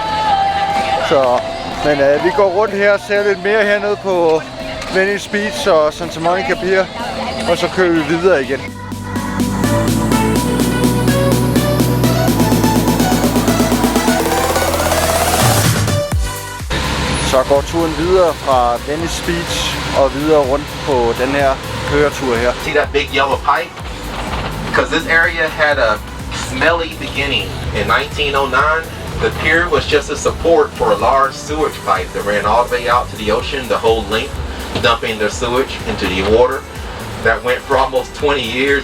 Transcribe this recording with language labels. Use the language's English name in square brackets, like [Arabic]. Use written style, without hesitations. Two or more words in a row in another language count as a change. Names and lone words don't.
[Danish] Så, men vi går rundt her og ser lidt mere hernede på Venice Beach og Santa Monica Pier, og så kører vi videre igen. Så går turen videre fra Venice Beach og videre rundt på den her køretur her. [English] See that big yellow pipe? Because this area had a smelly beginning. In 1909, the pier was just a support for a large sewage pipe that ran all the way out to the ocean, the whole length, dumping their sewage into the water. That went for almost 20 years.